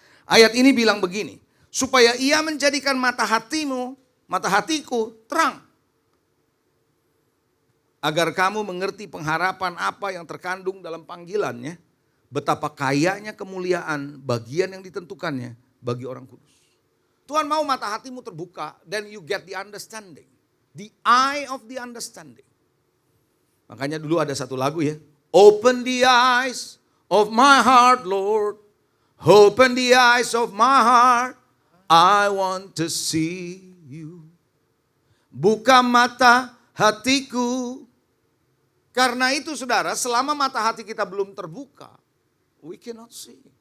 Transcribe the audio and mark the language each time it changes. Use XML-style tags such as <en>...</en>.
<id>Ayat ini bilang begini, supaya ia menjadikan mata hatiku terang. Agar kamu mengerti pengharapan apa yang terkandung dalam panggilannya, betapa kayanya kemuliaan bagian yang ditentukannya bagi orang kudus. Tuhan mau mata hatimu terbuka,</id> <en>then you get the understanding. The eye of the understanding.</en> <id>Makanya dulu ada satu lagu ya.</id> <en>Open the eyes of my heart, Lord. Open the eyes of my heart. I want to see you.</en> <id>Buka mata hatiku. Karena itu saudara, selama mata hati kita belum terbuka,</id> <en>we cannot see.</en>